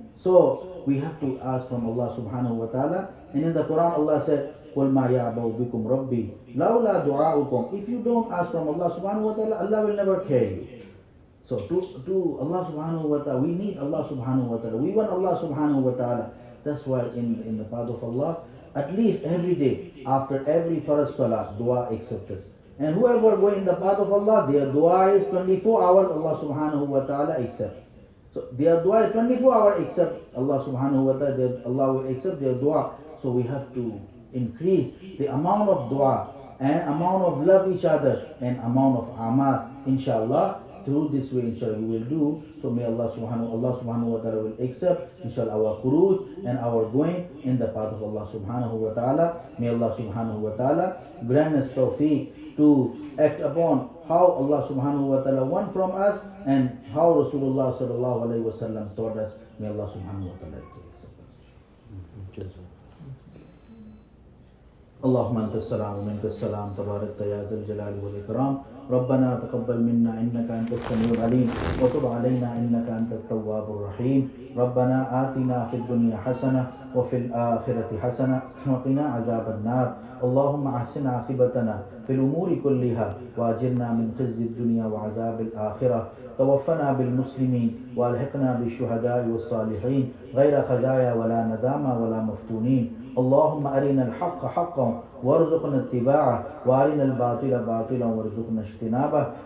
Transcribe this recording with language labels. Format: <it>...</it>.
<en>So we have to ask from Allah subhanahu wa ta'ala. And in the Quran Allah said,</en> <ar>قُلْ مَا يَعْبَوْ بِكُمْ رَبِّي لَوْلَا دُعَاؤُكُمْ.</ar> <en>If you don't ask from Allah subhanahu wa ta'ala, Allah will never care you. So to Allah subhanahu wa ta'ala, we need Allah subhanahu wa ta'ala. We want Allah subhanahu wa ta'ala. That's why in the path of Allah, at least every day, after every farz salah, dua accepted. And whoever go in the path of Allah, their dua is 24 hours, Allah subhanahu wa ta'ala accepts. So their dua is 24 hours accept Allah subhanahu wa ta'ala, Allah will accept their dua. So we have to increase the amount of dua and amount of love each other and amount of amal, inshallah. Through this way, inshallah, we will do. So may Allah subhanahu wa ta'ala will accept, inshallah, our khuruj and our going in the path of Allah subhanahu wa ta'ala. May Allah subhanahu wa ta'ala grant us tawfiq to act upon how Allah subhanahu wa ta'ala want from us and how Rasulullah sallallahu alayhi wa sallam taught us. May Allah subhanahu wa ta'ala accept us.</en> <ar>اللهم انت السلام ومنك السلام تبارك يا ذا الجلال والاكرام ربنا تقبل منا انك انت السميع العليم وتب علينا انك انت التواب الرحيم ربنا آتنا في الدنيا حسنه وفي الاخره حسنه وقنا عذاب النار اللهم احسن عاقبتنا في الامور كلها واجرنا من خزي الدنيا وعذاب الاخره توفنا بالمسلمين والحقنا بالشهداء والصالحين غير خزايا ولا ندامى ولا مفتونين اللهم أرنا الحق حقا وارزقنا اتباعه وأرنا الباطل باطلا وارزقنا اجتنابه</ar>